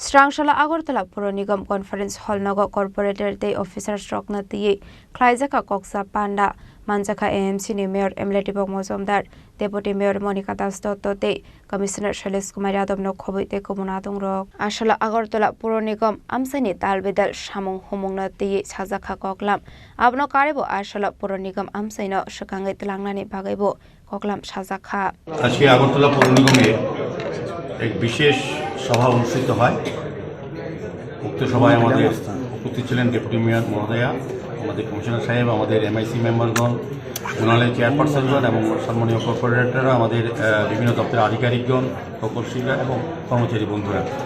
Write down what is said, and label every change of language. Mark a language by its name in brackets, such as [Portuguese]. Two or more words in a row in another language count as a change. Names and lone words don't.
[Kok Borok] Srangshala Agartala Puro Nigam Conference Hall Naga Corporator Day Officers Rokna Tiye Klaizaka Koksa Panda Manjaka AMC ni Mayor Emily Tipok Mozumdar Deputy Mayor Monica Das Dottote Commissioner Shailesh Kumar Yadav no Khoboite Komunadung Rok Ashala Agartala Puro Nigam Amsani Talbedal Shamung Humungna Tiye Chazaka Koklam Abno Karibo Ashala Puro Nigam Amsaino Shakangai Telangnani Bagaibo Koklam Chazaka [Bangla] আজকে আগরতলা পৌর নিগমে এক বিশেষ সভা অনুষ্ঠিত হয়। উক্ত সভায় আমাদের উপস্থিত ছিলেন ডেপুটি মেয়র মহোদয়া, আমাদের কমিশনার সাহেব, আমাদের এমআইসি মেম্বারগণ, মৃণালয় চেয়ারপারসনগণ এবং সম্মানীয় কর্পোরেটররা, আমাদের বিভিন্ন দপ্তরের আধিকারিকগণ, প্রকৌশলীরা এবং কর্মচারী বন্ধুরা।